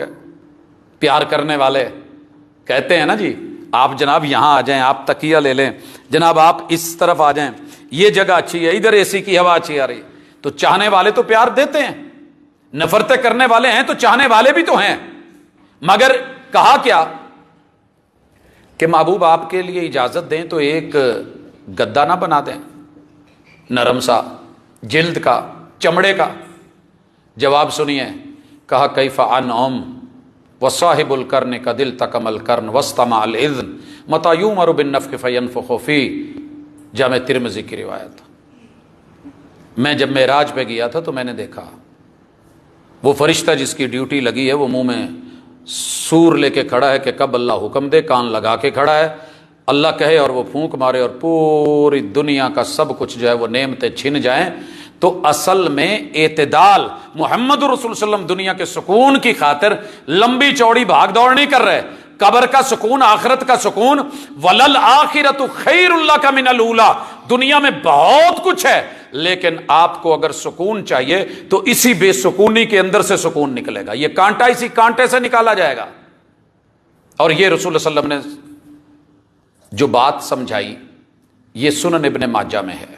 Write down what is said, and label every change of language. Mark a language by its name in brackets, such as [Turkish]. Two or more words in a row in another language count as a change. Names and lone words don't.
[Urdu] پیار کرنے والے کہتے ہیں نا جی آپ جناب یہاں آ جائیں، آپ تکیہ لے لیں، جناب آپ اس طرف آ جائیں، یہ جگہ اچھی ہے، ادھر اے سی کی ہوا اچھی آ رہی، تو چاہنے والے تو پیار دیتے ہیں، نفرتیں کرنے والے ہیں تو چاہنے والے بھی تو ہیں، مگر کہا کیا کہ محبوب آپ کے لیے اجازت دیں تو ایک گدا نہ بنا دیں نرم سا، جلد کا، چمڑے کا. جواب سنیے، کہا [Arabic] كيف أنعم وصاحب القرن قد التقم القرن واستمع الإذن متى يؤمر بالنفخ فينفخ في. [Urdu] جامع ترمذی کی روایت۔ میں جب معراج پہ گیا تھا تو میں نے دیکھا وہ فرشتہ جس کی ڈیوٹی لگی ہے وہ منہ میں صور لے کے کھڑا ہے کہ کب اللہ حکم دے، کان لگا کے کھڑا ہے، اللہ کہے اور وہ پھونک مارے اور پوری دنیا کا سب کچھ جو ہے وہ نعمتیں چھن جائیں. تو اصل میں اعتدال، محمد رسول صلعم دنیا کے سکون کی خاطر لمبی چوڑی بھاگ دوڑ نہیں کر رہے. قبر کا سکون، آخرت کا سکون, [Arabic] وللآخرة خير لك من الأولى. [Urdu] دنیا میں بہت کچھ ہے، لیکن آپ کو اگر سکون چاہیے تو اسی بے سکونی کے اندر سے سکون نکلے گا. یہ کانٹا اسی کانٹے سے نکالا جائے گا۔ اور یہ رسول صلعم نے جو بات سمجھائی یہ سنن ابن ماجہ میں ہے.